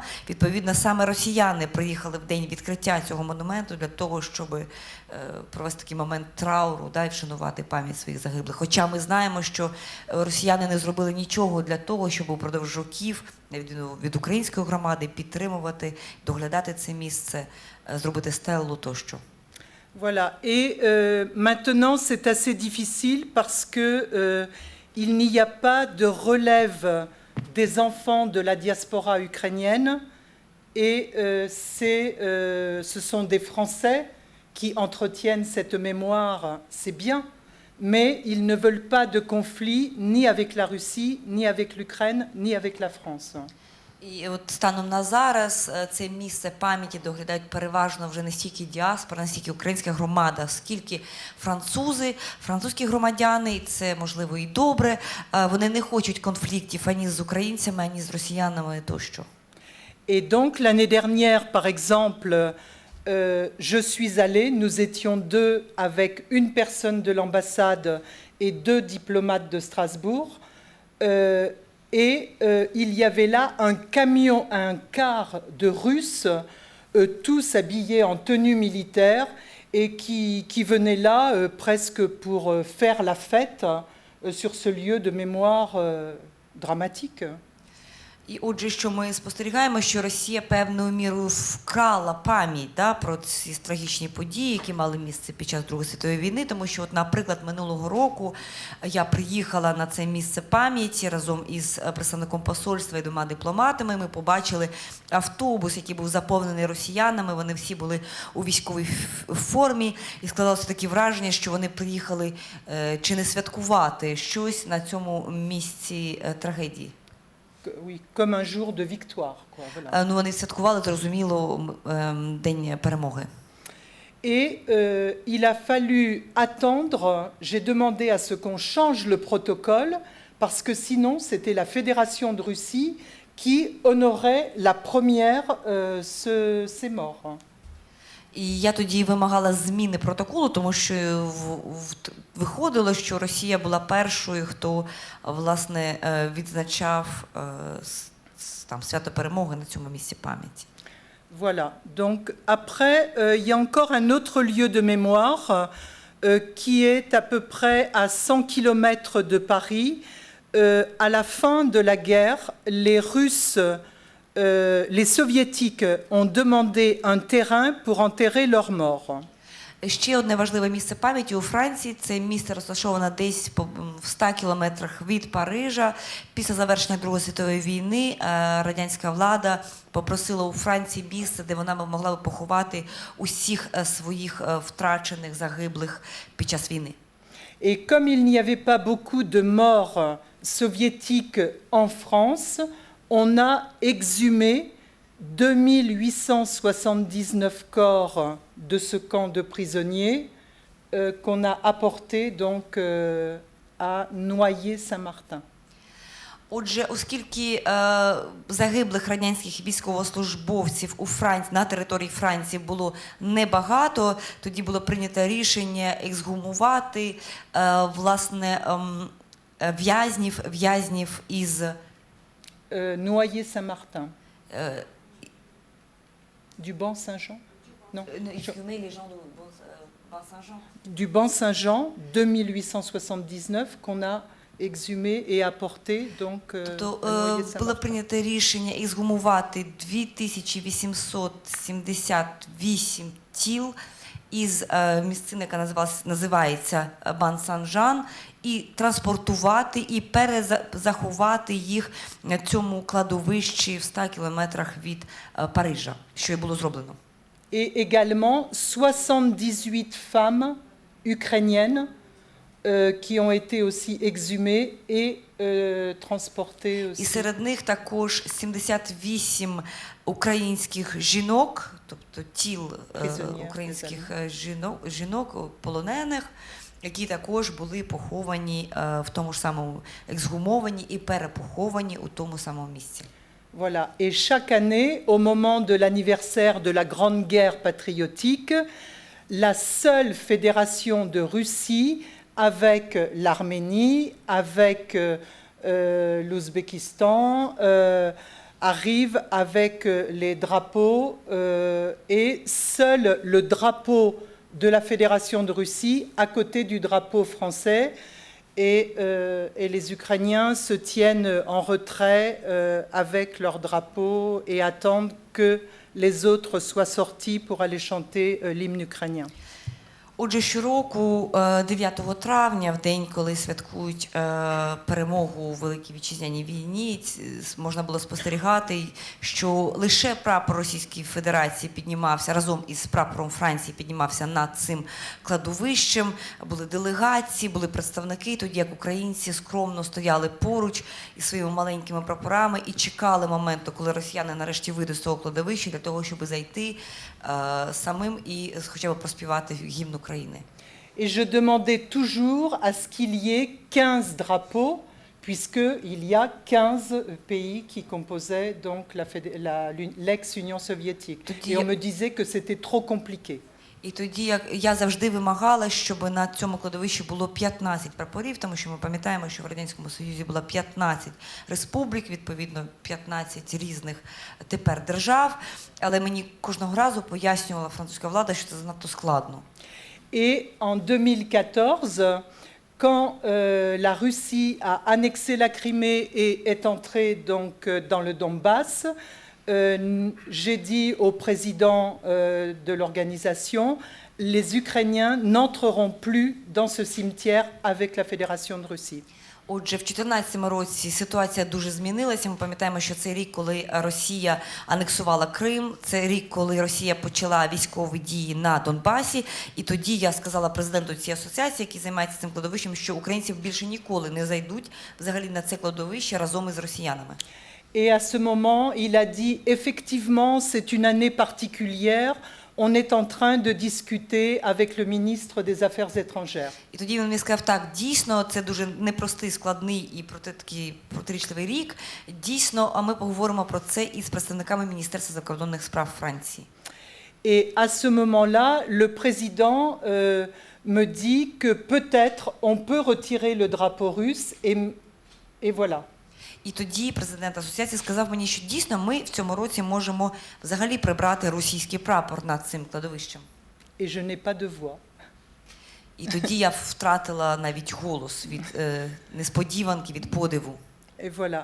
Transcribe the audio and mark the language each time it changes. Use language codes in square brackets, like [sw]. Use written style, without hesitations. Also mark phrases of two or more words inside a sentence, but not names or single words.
[uk] Відповідно, саме росіяни приїхали в день відкриття цього монументу для того, щоб провести такий момент трауру, і вшанувати пам'ять своїх загиблих. Хоча ми знаємо, що росіяни не зробили нічого для того, щоб упродовж років від української громади підтримувати, доглядати це місце, зробити стелу тощо. [fr] Voilà. Et maintenant, c'est assez difficile parce que il n'y a pas de relève des enfants de la diaspora ukrainienne et ce sont des Français qui entretiennent cette mémoire, c'est bien, mais ils ne veulent pas de conflit ni avec la Russie, ni avec l'Ukraine, ni avec la France. [uk] І от станом на зараз це місце пам'яті доглядають переважно вже не стільки діаспора, не стільки українська громада, скільки французькі громадяни, і це можливо і добре, вони не хочуть конфліктів ані з українцями, ані з росіянами тощо. [fr] Et donc l'année dernière, par exemple, je suis allée, nous étions deux avec une personne de l'ambassade et deux diplomates de Strasbourg. Il y avait là un quart de Russes, tous habillés en tenue militaire, et qui venaient là presque pour faire la fête sur ce lieu de mémoire dramatique. [uk] І отже, що ми спостерігаємо, що Росія певною мірою вкрала пам'ять про ці трагічні події, які мали місце під час Другої світової війни, тому що, от, наприклад, минулого року я приїхала на це місце пам'яті разом із представником посольства і двома дипломатами. Ми побачили автобус, який був заповнений росіянами, вони всі були у військовій формі, і складалося таке враження, що вони приїхали чи не святкувати щось на цьому місці трагедії. [fr] Oui, comme un jour de victoire. Quoi, voilà. [uk] Ну, вони святкували, зрозуміло, День перемоги. [fr] Et il a fallu attendre, j'ai demandé à ce qu'on change le protocole, parce que sinon c'était la Fédération de Russie qui honorait la première ces morts. [uk] І я тоді вимагала зміни протоколу, тому що виходило, що Росія була першою, хто, власне, відзначав там свято перемоги на цьому місці пам'яті. [fr] Voilà. Donc après, il y a encore un autre lieu de mémoire qui est à peu près à 100 km de Paris. À la fin de la guerre, les Russes, les Soviétiques ont demandé un terrain pour enterrer leurs morts. [uk] Ще одне важливе місце пам'яті у Франції. Це місце розташоване десь в 100 кілометрах від Парижа. Після завершення Другої світової війни радянська влада попросила у Франції місце, де вона могла б поховати усіх своїх втрачених, загиблих під час війни. [fr] Et comme il n'y avait pas beaucoup de morts soviétiques en France, on a exhumé 2879 corps de ce camp de prisonniers qu'on a apporté donc à Noyer-Saint-Martin. [uk] Отже, оскільки загиблих радянських військовослужбовців на території Франції було небагато, тоді було прийнято рішення ексгумувати власне в'язнів із [fr] Noyer-Saint-Martin. Du Banc-Saint-Jean? Non. Du Banc-Saint-Jean, 2879, qu'on a exhumé et apporté donc à Noyer-Saint-Martin. [uk] Було прийнято рішення ексгумувати 2878 тіл із місцини, яка називається Бан-Сан-Жан, і транспортувати і перезаховати їх на цьому кладовищі в 100 кілометрах від Парижа, що і було зроблено. [fr] Et également 78 femmes ukrainiennes qui ont été aussi exhumés et transportés [uk] І [fr] aussi. [uk] серед них також 78 українських жінок, тобто тіл Призовні, українських жінок, полонених, які також були поховані в тому ж самому, ексгумовані і перепоховані у тому самому місці. [fr] Voilà. Et chaque année, au moment de l'anniversaire de la Grande Guerre patriotique, la seule fédération de Russie, avec l'Arménie, avec l'Ouzbékistan, arrive avec les drapeaux et seul le drapeau de la Fédération de Russie à côté du drapeau français. Et les Ukrainiens se tiennent en retrait avec leur drapeau et attendent que les autres soient sortis pour aller chanter l'hymne ukrainien. [uk] Отже, щороку 9 травня, в день, коли святкують перемогу у Великій Вітчизняній війні, можна було спостерігати, що лише прапор Російської Федерації піднімався, разом із прапором Франції піднімався над цим кладовищем, були делегації, були представники, тоді як українці скромно стояли поруч із своїми маленькими прапорами і чекали моменту, коли росіяни нарешті вийдуть з того кладовища для того, щоб зайти самим і хоча б проспівати гімн України. [fr] Et je demandais toujours à ce qu'il y ait 15 drapeaux, puisqu'il y a 15 pays qui composaient donc l'ex-Union soviétique. Et on me disait que c'était trop compliqué. [uk] І тоді я завжди вимагала, щоб на цьому кладовищі було 15 прапорів, тому що ми пам'ятаємо, що в Радянському Союзі було 15 республік, відповідно 15 різних тепер держав, але мені кожного разу пояснювала французька влада, що це занадто складно. [fr] Et en 2014, quand la Russie a annexé la Crimée et est entrée donc dans le Donbass, j'ai dit au président de l'organisation, les Ukrainiens n'entreront plus dans ce cimetière avec la Fédération de Russie. [uk] Отже, в 2014 році ситуація дуже змінилася. Ми пам'ятаємо, що це рік, коли Росія анексувала Крим, це рік, коли Росія почала військові дії на Донбасі. І тоді я сказала президенту цієї асоціації, який займається цим кладовищем, що українці більше ніколи не зайдуть взагалі на це кладовище разом із росіянами. [fr] Et à ce moment, il a dit, effectivement, c'est une année particulière. On est en train de discuter avec le ministre des Affaires étrangères. [uk] І тоді він мені сказав, так, дійсно, це дуже непростий, складний і такий протирічливий рік. Дійсно, а ми поговоримо про це із представниками Міністерства закордонних справ Франції. [fr] Et à ce moment-là, le président me dit que peut-être on peut retirer le drapeau russe et voilà. [uk] І тоді президент асоціації сказав мені, що дійсно ми в цьому році можемо взагалі прибрати російський прапор над цим кладовищем. [fr] Et je n'ai pas de voix. [uk] І тоді я втратила навіть голос від несподіванки, від подиву. [fr] Et voilà.